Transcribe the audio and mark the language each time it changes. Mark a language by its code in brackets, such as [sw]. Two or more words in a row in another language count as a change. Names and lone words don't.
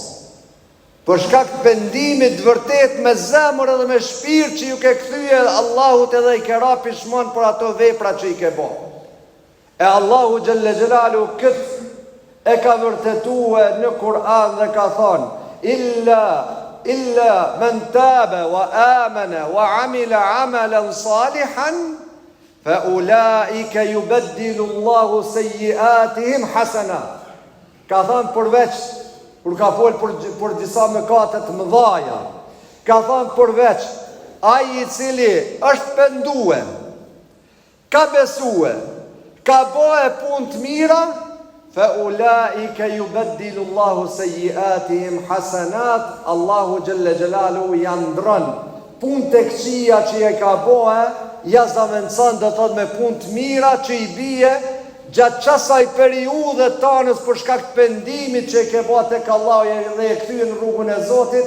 [sq] Për shkak të pendimit vërtet me zemër edhe me shpirt që ju ke kthye Allahut edhe i ke ra pishmon për ato vepra që i ke bo. E Allahu [ar] جل جلاله [sq] këtë e ka vërtetue në Kur'an dhe ka thonë, [ar] إلا من تاب وآمن وعمل عملا صالحا فأولئك يبدل الله سيئاتهم حسنة. [sq] Ka thonë përveç, kur ka folë për disa mëkate të mëdhaja, ka thonë përveç ai i cili është pendue, ka besue, ka bëhe punë të mira, [ar] فأولئك يبدل الله سيئاتهم حسنات. [sq] Allahu [ar] جل جلاله [sq] janë ndron punë të këqija që e ka bëhe, ja zavendëson do thot me punë të mira që i bie gjatë qasaj periudhe tanës për shkak të pendimit që e ke bëhe tek Allahu dhe e kthye në rrugën e Zotit.